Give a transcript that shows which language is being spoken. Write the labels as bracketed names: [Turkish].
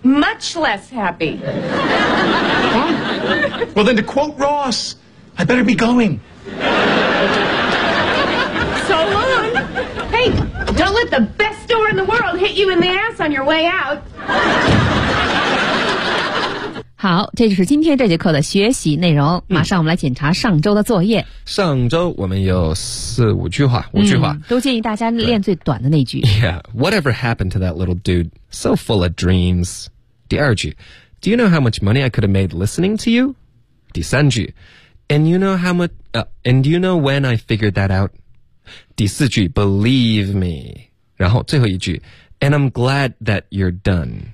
[English] Much less happy. Huh? Well, then to quote Ross, I better be going. Hey, don't let the best door in the world hit you in the ass on your way out. [Chinese] 好，这就是今天这节课的学习内容。马上我们来检查上周的作业。上周我们有四五句话，都建议大家练最短的那句。 [English] Yeah, whatever happened to that little dude? So full of dreams. [Chinese] 第二句 [English] ，Do you know how much money I could have made listening to you? [Chinese] 第三句 [English] ，And you know how much? And you know when I figured that out? [Chinese] 第四句 [English] Believe me， [Chinese] 然后最后一句 [English] And I'm glad that you're done。